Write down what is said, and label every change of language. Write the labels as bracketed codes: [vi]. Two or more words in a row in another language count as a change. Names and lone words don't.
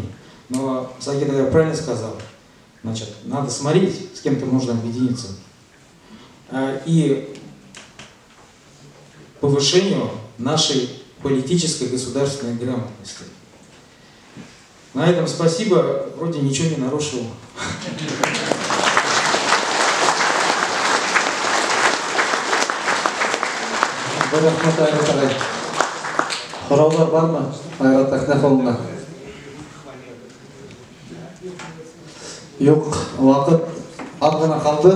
[ru] Но Сагит правильно сказал. Значит, надо смотреть, с кем-то можно объединиться. И повышению нашей политической государственной грамотности. На этом спасибо, вроде ничего не нарушил. [kk] Сұраулар бар ма? Айрат Ахнafолына. Жоқ, уақыт аз ғана қалды.